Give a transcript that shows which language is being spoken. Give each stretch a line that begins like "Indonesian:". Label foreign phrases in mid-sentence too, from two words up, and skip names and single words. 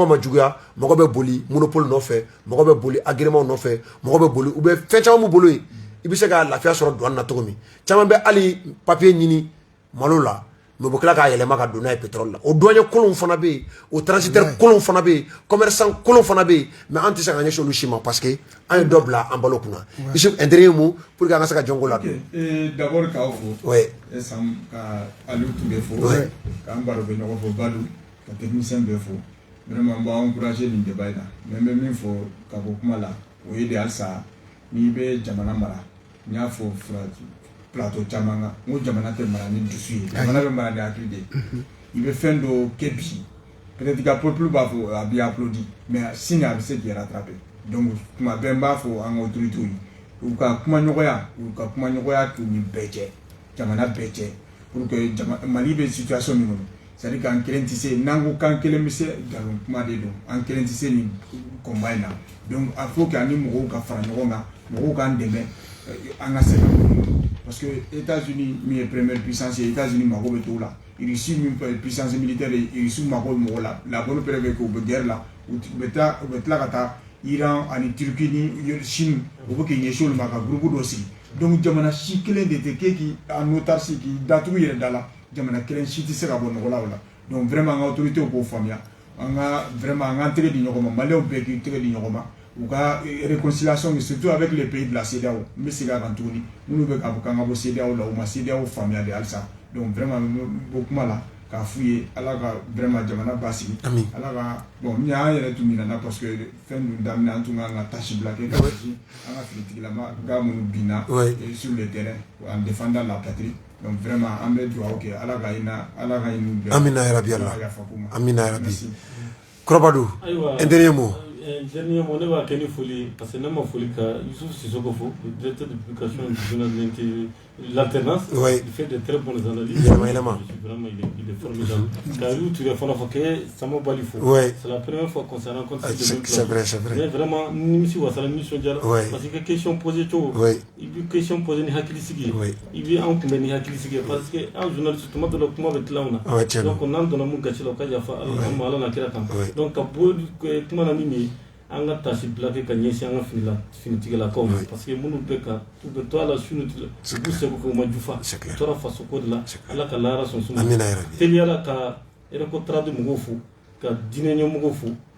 Bambara: ma juguya mɔgɔ bɛ boli monopole nɔfɛ mɔgɔ bɛ boli agrément nɔfɛ mɔgɔ bɛ boli u bɛ fɛn caman b'u bolo yen i bɛ se ka lafiya sɔrɔ douane na cogo min caman bɛ hali papier ɲini malo la mais u bɛ tila k'a yɛlɛma ka don n'a ye pétrole la o douanier kolonw fana bɛ yen o transitaire kolonw fana bɛ yen commerçant kolonw fana bɛ yen mais an tɛ se ka ɲɛsin olu si ma
French: parce que
Bambara: an ye dɔ bila an balo kunna Isuf
French: un dernier mot pour que
Bambara: an ka se ka jɔnko la don d'abord k'aw fo et Sam ka Aliou Touré fo k'an baro bɛ ɲɔgɔn fo Badou ka technicien bɛɛ fo vraiment n b'a encourager nin débat in na mais n bɛ min fɔ ka bɔ kuma la o ye de halisa n'i bɛ jamana mara n y'a fɔ plateau caman kan n ko jamana tɛ mara ni dusu ye jamana bɛ mara ni hakili de ye i bɛ fɛn dɔ kɛ bi
French: peut-être que
Bambara: peuple b'a fɔ a b'i applaudi mais sini a bɛ se k'i rattraper donc tuma bɛɛ n b'a fɔ an ka autorités ye u ka kumaɲɔgɔnya to ni bɛɛ cɛ jamana bɛɛ cɛ
French: pour que
Bambara: Mali bɛ situation min kɔnɔ
French: c'est à dire qu'
Bambara: an kelen tɛ se n'an ko k'an kelen bɛ se nkalon kuma de don an kelen tɛ se nin combat in na
French: donc il faut que
Bambara: ani mɔgɔw ka fara ɲɔgɔn kan mɔgɔw k'an dɛmɛ an ka se ka
French: parce que
Bambara: États-Unis min ye
French: première puissance
Bambara: ye États-Unis mago bɛ t'o la Russie min
French: puissance militaire
Bambara: ye Russie mago bɛ mɔgɔ la
French: la bonne preuve que
Bambara: u bɛ guerre la u bɛ tila ka taa Iran ani Turquie ni Chine u bɛ k'i ɲɛsin olu ma ka groupe dɔ sigi donc jamana si kelen de tɛ k'e k'i
French: en autarcie
Bambara: k'i datugu yɛrɛ da la jamana kelen si tɛ se ka bɔ nɔgɔ la o la donc vraiment an ka autorités k'o faamuya an ka vraiment an k'an tɛgɛ di ɲɔgɔn ma maliyɛnw bɛɛ k'i tɛgɛ di ɲɔgɔn ma u ka réconciliation
French: surtout avec les pays de la CEDEAO
Bambara: n bɛ segin a kan tuguni minnu bɛ k'a fɔ k'an ka bɔ CEDEAO la u ma CEDEAO faamuya de halisa donc vraiment bɔ kuma la k'a f'u ye ala ka vraiment jamana basigi ala ka bon ni an yɛrɛ tun ɲinana
French: parce que
Bambara: fɛn dun daminɛ an tun kan ka tâche bila kɛ ka ɲɛsin an ka finitigilama ga minnu binna
French: sur le terrain en défendant la patrie donc vraiment
Bambara: an bɛ dugawu kɛ ala ka ɲin'u bɛɛ amina yarabi ala amina yarabi Korobadou
French: un dernier mot dernier mot
Bambara: ne b'a kɛ ni foli
French: parce que
Bambara: ne ma foli ka Youssouf Sissoko fo
French: le directeur de publication du journal de l'alternance il fait de très bonnes analyses vraiment il est formidable Aliou Touré
Bambara: fana fɔ
French: que Sama Bali fo c'est la première fois qu'on se rencontre c'est vrai
Bambara: mais vraiment nimisi wasala nisɔndiyara
French: parce que question posée
Bambara: cogo i bɛ
French: question posée
Bambara: ni hakili sigi ye i bɛ an kunbɛn ni hakili sigi ye
French: parce que
Bambara: an journaliste tuma dɔ la kuma bɛ tila anw na donc n'an donna mun gasi la o ka yafa an ma ala na kira kan donc ka bɔ kuma na min ye an ka tâche bila kɛ ka ɲɛsin an ka finitigilakaw ma
French: parce que
Bambara: minnu bɛ ka u bɛ to a la su ni tile u b'u seko kɛ u ma jufa u tora fasoko de la ala ka lahara sɔn suma teliyala ka écotrade mɔgɔw fo ka diinɛ ɲɛmɔgɔw fo